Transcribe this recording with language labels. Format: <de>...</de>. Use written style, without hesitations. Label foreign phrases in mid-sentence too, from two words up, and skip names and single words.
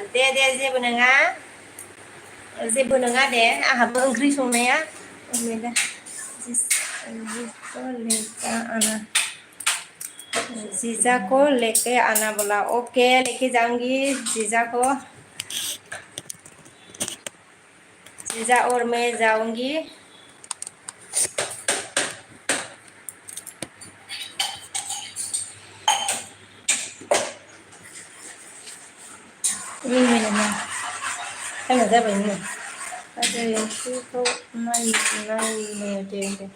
<brx>दे जेबो नङा दे आंहाबो ओंख्रि संनाया।</brx> <hi>जिसको लेके आना जीजा को लेके आना बोला। ओके लेके जाऊंगी जीजा को। जीजा और मैं जाऊंगी।</hi> <brx>टाइमा जाबायनो बाजै ओंख्रिखौ नायनो दे होनदों।</brx>